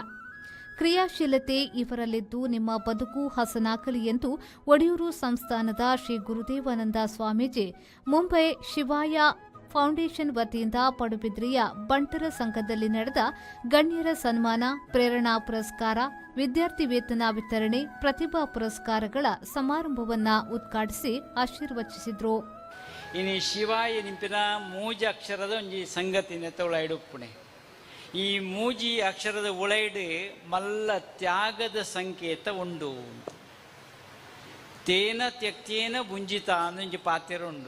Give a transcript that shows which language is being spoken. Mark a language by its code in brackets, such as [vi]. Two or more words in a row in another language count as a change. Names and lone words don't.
[kn] ಕ್ರಿಯಾಶೀಲತೆ ಇವರಲ್ಲಿದ್ದು ನಿಮ್ಮ ಬದುಕು ಹಸನಾಗಲಿ ಎಂದು ಒಡಿಯೂರು ಸಂಸ್ಥಾನದ ಶ್ರೀ ಗುರುದೇವಾನಂದ ಸ್ವಾಮೀಜಿ ಮುಂಬೈ ಶಿವಾಯ ಫೌಂಡೇಶನ್ ವತಿಯಿಂದ ಪಡುಬಿದ್ರಿಯ ಬಂಟರ ಸಂಘದಲ್ಲಿ ನಡೆದ ಗಣ್ಯರ ಸನ್ಮಾನ, ಪ್ರೇರಣಾ ಪುರಸ್ಕಾರ, ವಿದ್ಯಾರ್ಥಿ ವೇತನ ವಿತರಣೆ, ಪ್ರತಿಭಾ ಪುರಸ್ಕಾರಗಳ ಸಮಾರಂಭವನ್ನು ಉದ್ಘಾಟಿಸಿ ಆಶೀರ್ವಚಿಸಿದರು. [tcy] ಇನ್ನು ಶಿವಾಯ ನಿಂಪಿನ ಮೂಜ ಅಕ್ಷರದ ಒಂಜಿ ಸಂಗತಿನ ತೊಳೈಡುಪ್ಪುಣೆ. ಈ ಮೂಜಿ ಅಕ್ಷರದ ಉಳೈಡು ಮಲ್ಲ ತ್ಯಾಗದ ಸಂಕೇತ ಉಂಡು. [sa] ತೇನ ತ್ಯಕ್ತೇನ ಬುಂಜಿತ [tcy] ಅನ್ನೊಂಜಿ ಪಾತ್ರ ಉಂಡು.